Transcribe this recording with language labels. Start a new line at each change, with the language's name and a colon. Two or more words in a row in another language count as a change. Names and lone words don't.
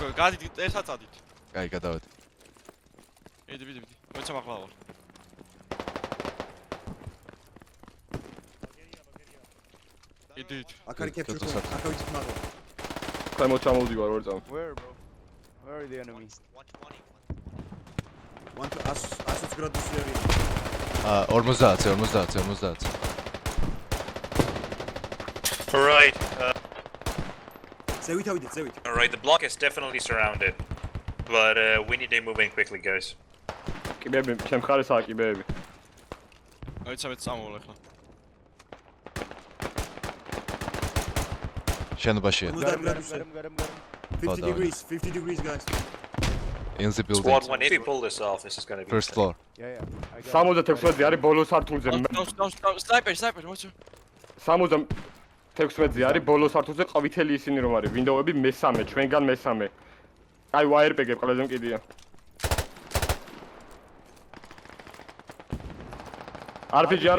Georgian: გადით ერთად წადით. კაი, გადავედი. იდი. მოიცა მაღლა ვარ. იდი. აქ არის
English: capture point.
Georgian: აქ არის მაღლა. ქვემოთ ჩამოვდივარ ორ წამ.
English: Where, bro? Where are the enemies?
Georgian: 120 გრადუსი არის. 50.
English: Right.
Georgian: ზევით.
English: Alright, the block is definitely surrounded. But we need to move in quickly, guys.
Georgian: კიბეები, ჩემ ხარისაა კიბეები. მოიცა მეც წამოვალ ახლა. შენობაშია.
English: 50 degrees guys. In the building. Squad 1, if we pull this off, this is gonna be First floor. Yeah.
Georgian: 76-ზე არის ბოლო სართულზე. სნაიპერი, მოიცა. 76-ზე არის ბოლო სართულზე ყვითელი ისინი რომ არის. ვინდოუები მესამე, ჩვენგან მესამე. აი ვაიერპეგები ყველაზე მკიდია. RPG.